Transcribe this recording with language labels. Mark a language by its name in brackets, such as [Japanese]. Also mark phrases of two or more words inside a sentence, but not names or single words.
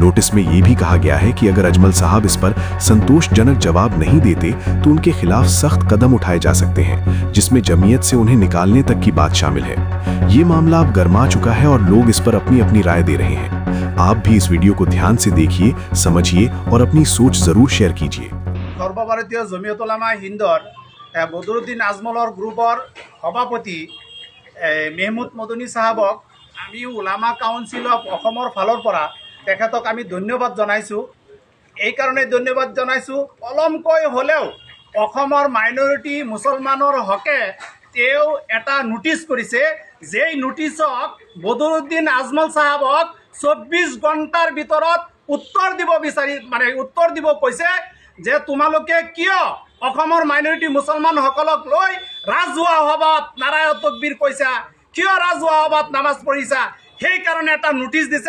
[Hindi] नोटिस में ये भी कहा गया है कि अगर अजमल साहब इस पर संतोषजनक जवाब नहीं देते तो उनके खिलाफ सख्त कदम उठाए जा सकते हैं, जिसमें जमीयत से उन्हें निकालने तक की बात शामिल है। ये मामला अब गर्मा चुका है और लोग इस पर अपनी अपनी राय दे रहे हैं। आप भी इस वीडियो को ध्यान से देखिए, समझिए और अपनी सोच जरूर शेयर कीजिए। [Assamese] সর্বভারতীয় জমিয়ত উলামা হিন্দৰ বদৰুদ্দিন আজমলৰ গ্ৰুপৰ সভাপতি মেহমুদ মদনী সাহাবক আমি উলামা কাউন্সিল অফ অসমৰ ফালৰ পৰা তেখেতক আমি ধন্যবাদ জনাইছোঁ। এই কাৰণে ধন্যবাদ জনাইছোঁ, অলমকৈ হ'লেও অসমৰ মাইনৰিটি মুছলমানৰ হকে তেওঁ এটা নোটিছ কৰিছে, যেই নোটিছত বদৰুদ্দিন আজমল সাহাবক 24 ঘণ্টাৰ ভিতৰত উত্তৰ দিব উত্তৰ দিব কৈছে যে তোমালোকে কিয় অসমৰ মাইনৰিটি মুছলমানসকলক লৈ ৰাজহুৱা সভাত নাৰায় তকবীৰ কৈছা, কিয় ৰাজহুৱা সভাত নামাজ পঢ়িছা, সেইকাৰণে এটা নোটিছ দিছে।